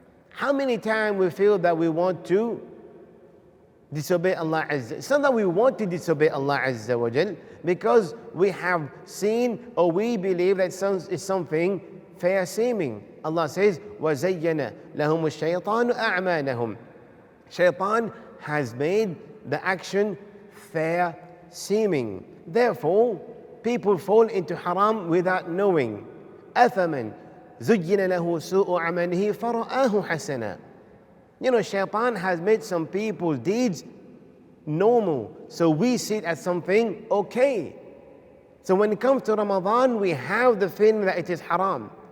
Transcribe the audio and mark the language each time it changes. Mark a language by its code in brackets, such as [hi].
[en] How many times we feel that we want to disobey Allah Azza? It's not that we want to disobey Allah Azza wa Jal, because we have seen or we believe that it's something fair seeming. [ar] Allah says, وَزَيَّنَ لَهُمُ الشَّيْطَانُ أَعْمَالَهُم. [en] Shaitan has made the action fair seeming. Therefore, people fall into haram without knowing. [ar] أَثَمًا زُيِّنَ لَهُ سُوءُ عَمَلِهِ فَرَآهُ حَسَنًا. [en] You know, Shaitan has made some people's deeds normal, so we see it as something okay. So when it comes to Ramadan, we have the feeling that it is haram.